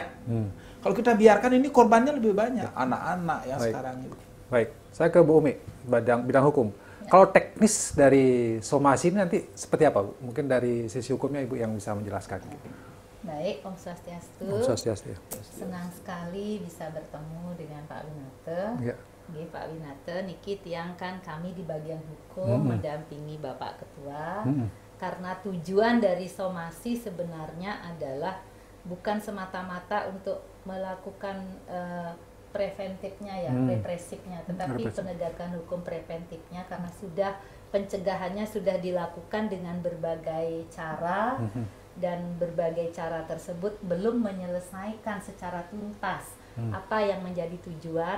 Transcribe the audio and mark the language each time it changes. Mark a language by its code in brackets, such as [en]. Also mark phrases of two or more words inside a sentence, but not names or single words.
[id] Kalau kita biarkan ini korbannya lebih banyak, anak-anak yang sekarang itu. Baik, saya ke Bu Umi, bidang hukum. Kalau teknis dari somasi ini nanti seperti apa, Bu? Mungkin dari sisi hukumnya Ibu yang bisa menjelaskan. Baik, [ban] Om Swastiastu. Om Swastiastu. [id] Senang sekali bisa bertemu dengan Pak Winate. Ya. Pak Winate, [ban] niki tiang [id] kan kami di bagian hukum mendampingi Bapak Ketua. Karena tujuan dari somasi sebenarnya adalah bukan semata-mata untuk melakukan preventifnya ya, represifnya, tetapi penegakan hukum preventifnya karena sudah pencegahannya sudah dilakukan dengan berbagai cara dan berbagai cara tersebut belum menyelesaikan secara tuntas apa yang menjadi tujuan.